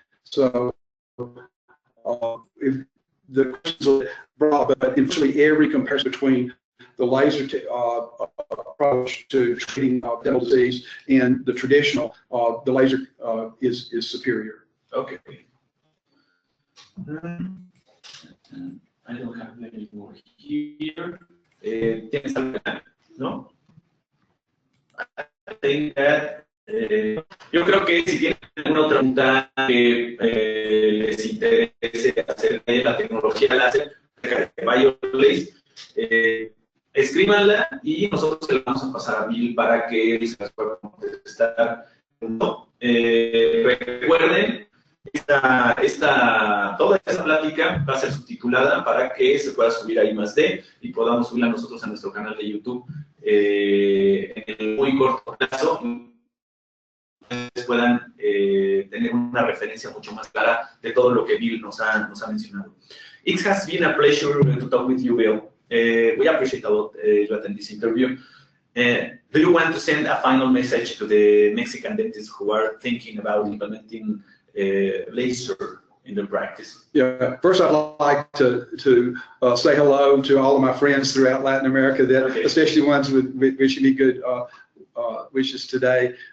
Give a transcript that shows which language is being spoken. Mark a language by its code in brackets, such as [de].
[en] So if the questions are broad, but in virtually every comparison between the laser approach to treating dental disease and the traditional, the laser is superior. Okay. I don't have any more here. [es] ¿Tienes algo, no? [en] I think that, [es] yo creo que si tienen alguna otra pregunta que les interese acerca de la tecnología láser de BioLace, escríbanla y nosotros se la vamos a pasar a Bill para que él se las pueda contestar. Recuerden, toda esta plática va a ser subtitulada para que se pueda subir a I+D y podamos subirla nosotros a nuestro canal de YouTube en el muy corto plazo. Puedan tener una referencia mucho más clara de todo lo que Bill nos ha mencionado. [en] It has been a pleasure to talk with you, Bill. We appreciate a lot you attend this interview. Do you want to send a final message to the Mexican dentists who are thinking about implementing laser in their practice? Yeah, first I'd like to say hello to all of my friends throughout Latin America, especially ones with wishing me good wishes today.